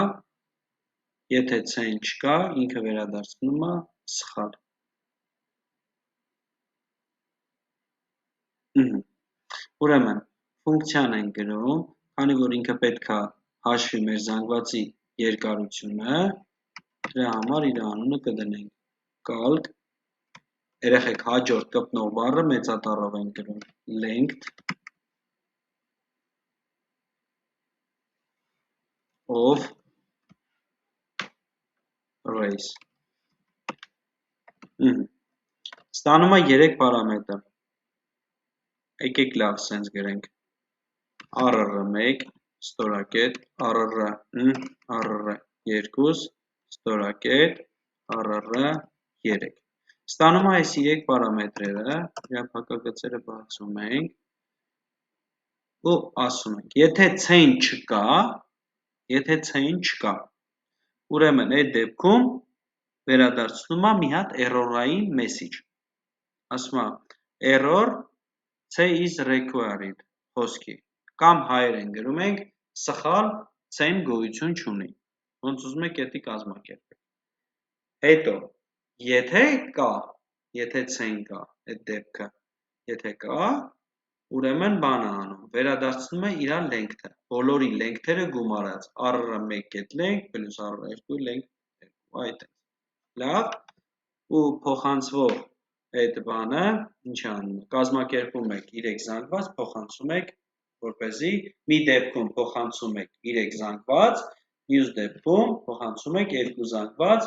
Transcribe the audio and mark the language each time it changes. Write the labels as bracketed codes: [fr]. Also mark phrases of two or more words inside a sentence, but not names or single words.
[hy] Եթե C-ն չկա, ինքը վերադարձնում է սխալ։ Ուրեմն, ֆունկցիան են գրում, քանի որ ինքը պետք է հաշվի մեր զանգվածի երկարությունը, դրա համար իր անունը կդնենք calc, երեխեք հաջորդ կպնող բառը մեծատառով են գրում, length [en] of race։ [hy] Ստանում է 3 պարամետր, եկեք լավ սենց գրենք, RR1, ստորակետ, RR2, ստորակետ, RR3։ Ստանում է այս 3 պարամետրերը, հրապակագծերը բացում ենք, ու ասում ենք, եթե C-ն չկա, ուրեմն այդ դեպքում վերադարձնում է մի հատ error-ային message, ասում է [en] error C is required [hy] խոսքի, կամ հայերեն գրում ենք սխալ C-ն գոյություն չունի, ոնց ուզում եք էդի կազմակերպեք։ Հետո, եթե C-ն կա, այդ դեպքը, եթե կա, ուրեմն բան է անում, վերադարձնում է իր length-ը, բոլորի length-երը գումարած, [en] RR1 get length plus RR2 length, [hy] այդ է, լավ, ու փոխանցվող այդ բանը, ինչ անում, կազմակերպում եք 3 զանգված, փոխանցում եք, որպեսզի մի դեպքում փոխանցում եք 3 զանգված, մյուս դեպքում փոխանցում եք 2 զանգված,